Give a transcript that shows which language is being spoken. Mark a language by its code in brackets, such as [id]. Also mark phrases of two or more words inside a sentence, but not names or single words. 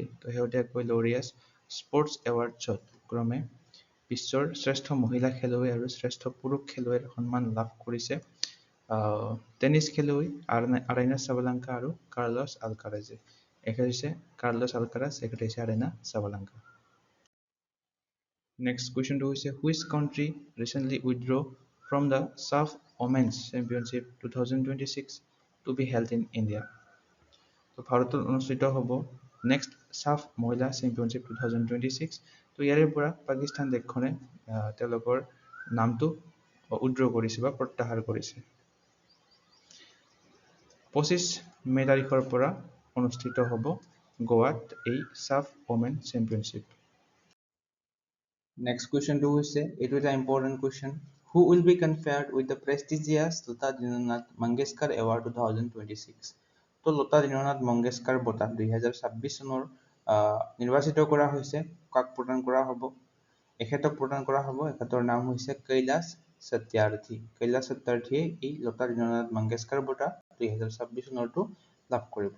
[as] তো শেহতীয়াকৈ লৰিয়াছ স্পৰ্টছ এৱাৰ্ডছত ক্ৰমে বিশ্বৰ শ্ৰেষ্ঠ মহিলা খেলুৱৈ আৰু শ্ৰেষ্ঠ পুৰুষ খেলুৱৈৰ সন্মান লাভ কৰিছে টেনিছ খেলুৱৈ আৰাইনা চাবালাংকা আৰু কাৰ্লছ আলকাৰাজে। এখেত হৈছে কাৰ্লছ আলকাৰাজ, এখেত হৈছে আৰাইনা চাবালাংকা। [en] Next question to is which country recently withdrew from the SAF Women's Championship 2026 to be held in India? [as] তো ভাৰতত অনুষ্ঠিত হ'ব নেক্সট সাফ মহিলা চেম্পিয়নশ্বিপ 2026। তো ইয়াৰে পৰা পাকিস্তান দেশখনে তেওঁলোকৰ নামটো উইথড্ৰ কৰিছে বা প্ৰত্যাহাৰ কৰিছে। 25 মে তাৰিখৰ পৰা অনুষ্ঠিত হ'ব গোৱাত এই সাফ ওমেন চেম্পিয়নশ্বিপ। [en] Next question to is it is an important question. Who will be conferred with the prestigious Lata Dinanath Mangeshkar Award 2026? [as] তো লতা দীননাথ মংগেশকাৰ বঁটা 2026 চনৰ নিৰ্বাচিত কৰা হৈছে। কাক প্ৰদান কৰা হ'ব? এখেতক প্ৰদান কৰা হ'ব। এখেতৰ নাম হৈছে কৈলাশ সত্যাৰ্থী। কৈলাশ সত্যাৰ্থীয়ে এই লতা দীননাথ মংগেশকাৰ বঁটা 2026 চনৰটো লাভ কৰিব।